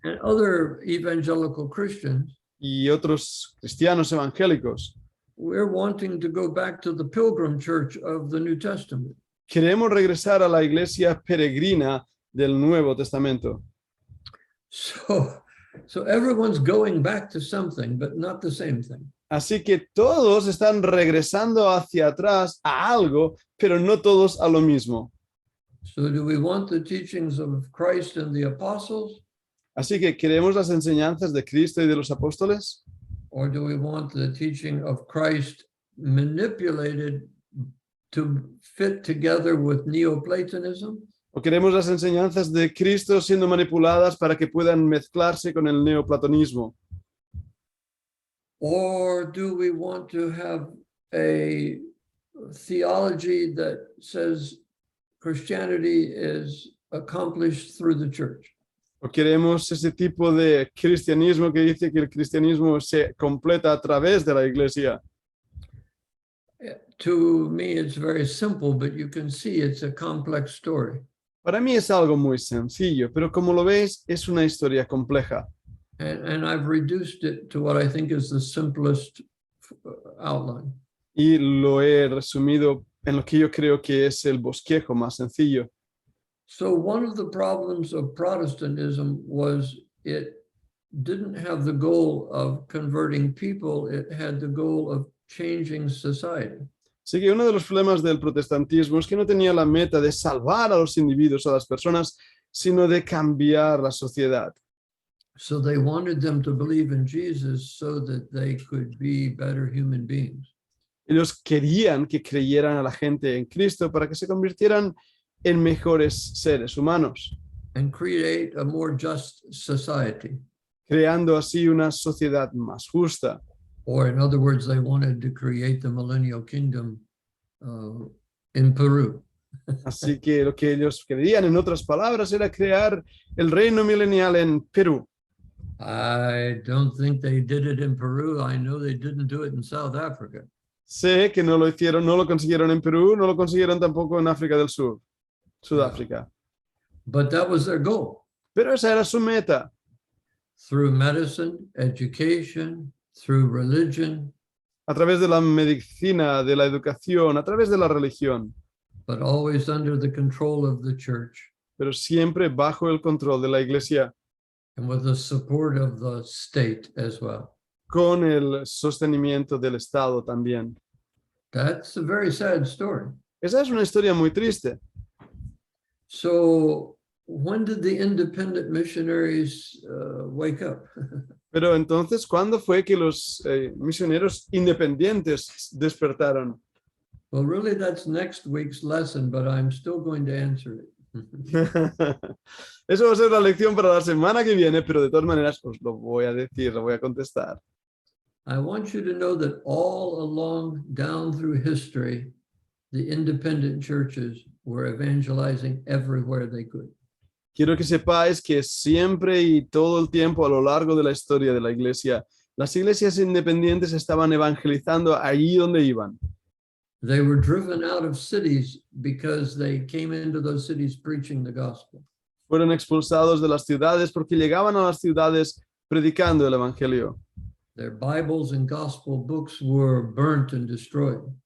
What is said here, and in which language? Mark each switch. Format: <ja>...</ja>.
<en>and other evangelical Christians,</en> <es>y otros cristianos evangélicos</es> <en>we're wanting to go back to the pilgrim church of the New Testament.</en> <es>queremos regresar a la iglesia peregrina del Nuevo Testamento.</es> <en>So everyone's going back to something, but not the same thing.</en> <es>Así que todos están regresando hacia atrás a algo, pero no todos a lo mismo.</es> <en>So do we want the teachings of Christ and the apostles,</en> <es>Así que queremos las enseñanzas de Cristo y de los apóstoles,</es> <en>or do we want the teaching of Christ manipulated to fit together with Neoplatonism?</en> <es>o queremos las enseñanzas de Cristo siendo manipuladas para que puedan mezclarse con el neoplatonismo.</es> <en>Or do we want to have a theology that says Christianity is accomplished through the church?</en> <es>O queremos ese tipo de cristianismo que dice que el cristianismo se completa a través de la iglesia.</es> <en>To me, it's very simple, but you can see it's a complex story.</en> <es>Para mí es algo muy sencillo, pero como lo veis, es una historia compleja.</es> <en>And I've reduced it to what I think is the simplest outline.</en> <es>Y lo he resumido en lo que yo creo que es el bosquejo más sencillo.</es> <en>So one of the problems of Protestantism was it didn't have the goal of converting people, it had the goal of changing society.</en> <es>Así que uno de los problemas del protestantismo es que no tenía la meta de salvar a los individuos, a las personas, sino de cambiar la sociedad.</es> <en>So they wanted them to believe in Jesus so that they could be better human beings.</en> <es>Ellos querían que creyeran a la gente en Cristo para que se convirtieran en mejores seres humanos,</es> <en>And create a more just society.</en> <es>creando así una sociedad más justa.</es> <en>Or in other words, they wanted to create the millennial kingdom in Peru.</en> <es>Así que lo que ellos querían, en otras palabras, era crear el reino milenial en Perú.</es> <en>I don't think they did it in Peru. I know they didn't do it in South Africa.</en> <es>Sé que no lo hicieron, no lo consiguieron en Perú, no lo consiguieron tampoco en África del Sur, Sudáfrica.</es> <en>But that was their goal.</en> <es>Pero esa era su meta.</es> <en>Through medicine, education, through religion,</en> <es>A través de la medicina, de la educación, a través de la religión,</es> <en>but always under the control of the church</en> <es>pero siempre bajo el control de la iglesia,</es> <en>and with the support of the state as well.</en> <es>con el sostenimiento del Estado también.</es> <en>That's a very sad story.</en> <es>Esa es una historia muy triste.</es> <en>So when did the independent missionaries wake up?</en> <es>Pero entonces, ¿cuándo fue que los misioneros independientes despertaron?</es> <en>Well, really, that's next week's lesson, but I'm still going to answer it.</en> <es>Eso va a ser la lección para la semana que viene, pero de todas maneras os lo voy a decir, lo voy a contestar.</es> <en>I want you to know that all along down through history, the independent churches were evangelizing everywhere they could.</en> <es>Quiero que sepáis que siempre y todo el tiempo a lo largo de la historia de la iglesia, las iglesias independientes estaban evangelizando allí donde iban.</es> <en>They were driven out of cities because they came into those cities preaching the gospel.</en> <es>Fueron expulsados de las ciudades porque llegaban a las ciudades predicando el Evangelio.</es> <en>Their Bibles and gospel books were burnt and destroyed.</en>